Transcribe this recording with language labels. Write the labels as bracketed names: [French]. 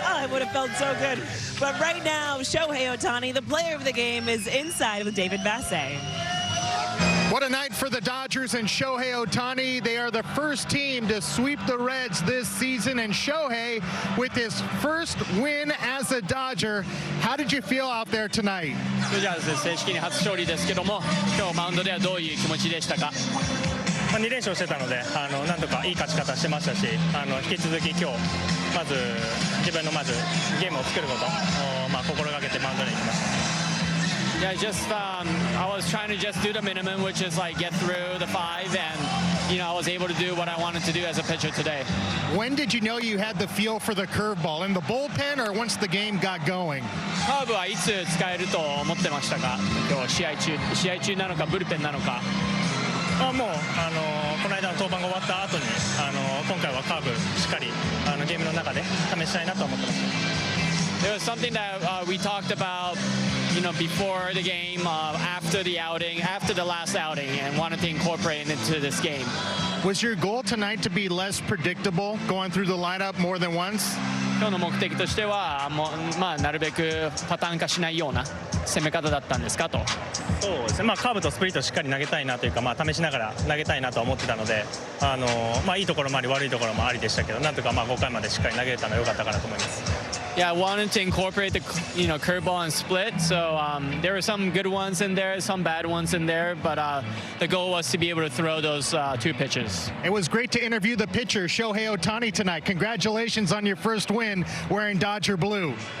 [English] Oh, it would have felt so good. But right now, Shohei Ohtani, the player of the game, is inside with David Bassett. What a night for the Dodgers and Shohei Ohtani. They are the first team to sweep the Reds this season, and Shohei with his first win as a Dodger. How did you feel out there tonight? [Japanese] ドジャース正式に初勝利ですけども、今日マウンドではどういう気持ちでしたか？2連勝してたので、なんとかいい勝ち方してましたし、引き続き今日まず自分のゲームを作ることを心がけてマウンドに行きました。 [English] Yeah, I was trying to just do the minimum, which is like get through the 5, and I was able to do what I wanted to do as a pitcher today. When did you know you had the feel for the curveball? In the bullpen or once the game got going? [Japanese] カーブはいつ使えると思ってましたか？今日試合中なのかブルペンなのか？もうこの間の登板が終わった後に今回はカーブしっかりゲームの中で試したいなと思ってました。 [English] It was something that we talked about, before the game, after the outing, after the last outing, and wanted to incorporate it into this game. Was your goal tonight to be less predictable, going through the lineup more than once? [Japanese] 今日の目的としては、なるべくパターン化しないような攻め方だったんですかと。そうですね。カーブとスプリットをしっかり投げたいなというか、試しながら投げたいなと思ってたので、いいところもあり悪いところもありでしたけど、なんとか5回までしっかり投げれたのは良かったかなと思います。 [English] Yeah, I wanted to incorporate the curveball and split. So there were some good ones in there, some bad ones in there, but the goal was to be able to throw those 2 pitches. It was great to interview the pitcher Shohei Ohtani tonight. Congratulations on your first win wearing Dodger blue.